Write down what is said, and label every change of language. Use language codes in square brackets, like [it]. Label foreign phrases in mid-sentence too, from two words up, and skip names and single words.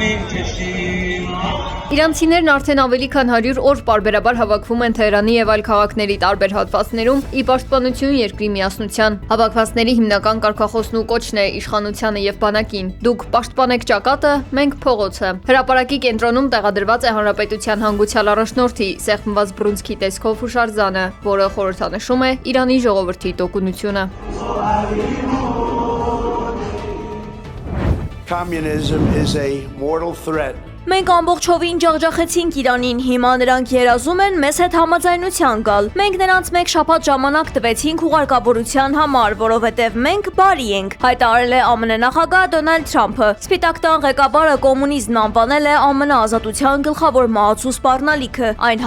[hy] Իրանցիներն արդեն ավելի քան 100 օր պարբերաբար հավաքվում են Թեհրանի եւ այլ քաղաքների տարբեր հատվածներում ի պաշտպանություն երկրի միասնության։ Հավաքվածների հիմնական կարգախոսն ու կոչն է իշխանությանը եւ բանակին։ Դուք պաշտպանեք ճակատը, մենք փողոցը։ Հրապարակի կենտրոնում տեղադրված է հանրապետության հանգուցյալ առաջնորդի սեղմված բռունցքի տեսքով հուշարձանը, որը խորհրդանշում է Իրանի ժողովրդի տոկունությունը։ [en] Communism is a mortal threat. [hy] Մենք ամբողջովին ջախջախեցինք Իրանին, հիմա նրանք երազում են մեզ հետ համաձայնության գալ։ Մենք նրանց մեկ շաբաթ ժամանակ տվեցինք հուղարկավորության համար, որովհետև մենք բարի ենք, հայտարարել է ԱՄՆ նախագահ Դոնալդ Թրամփը։ Սպիտակ տան ղեկավարը կոմունիզմն անվանել է ԱՄՆ ազատության գլխավոր մահացու սպառնալիքը, այն